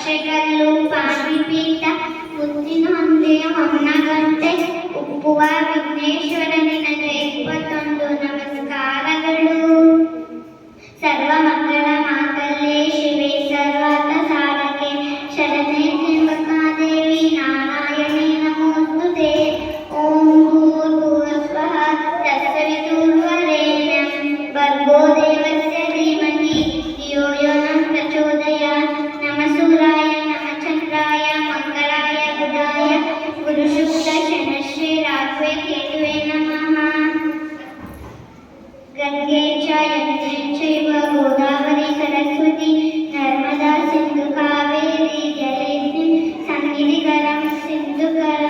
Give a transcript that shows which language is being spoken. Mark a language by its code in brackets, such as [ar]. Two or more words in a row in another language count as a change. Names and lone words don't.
[kn] ಕಲ್ಲು ಪಾಣಿಪೀಠ ಮುತ್ತಿನ ಹೊಂದೆ ಹೊನ್ನಗಂಟೆ ಉಪ್ಪುವ ವಿಘ್ನೇಶ್ವರ ನಿನಗೆ 21 ನಮಸ್ಕಾರಗಳು. [sa] ಸರ್ವಮಂಗಳ ಮಾಂಗಲ್ಯೆ ಶಿವೆ ಸರ್ವಾರ್ಥ ಸಾಧಕೆ ಶರಣ್ಯೆ ತ್ರ್ಯಂಬಕಾದೇವಿ ನಾರಾಯಣಿ ನಮೋಸ್ತುತೆ. ಓಂ ಭೂರ್ಭುವಸ್ವಃ ತತ್ಸವಿತುರ್ವರೆಣ್ಯಂ ಭರ್ಗೋ ದೇವಸ್ಯ ಧೀಮಹಿ ಧಿಯೋ ಯೋ ನಃ ಪ್ರಚೋದಯಾತ್. ನಮಃ ಸೂರ್ಯಾಯ ನಮಃ ಚಂದ್ರಾಯ ಮಂಗಳಾಯ ಬುಧಾಯ ಗುರುಶುಕ್ರ ಶನಶ್ರೀ ರಾಘವೇ ಕೇತುವೇ ನಮಃ. ಗಂಗೆ ಚ ಯಮುನೆ ಚೈವ ಗೋದಾವರಿ ಸರಸ್ವತಿ ನರ್ಮದಾ ಸಿಂಧು ಕಾವೇರಿ ಜಲೇಸ್ಮಿನ್ ಸನ್ನಿಧಿಕರಂ ಸಿಂಧುಕರಂ.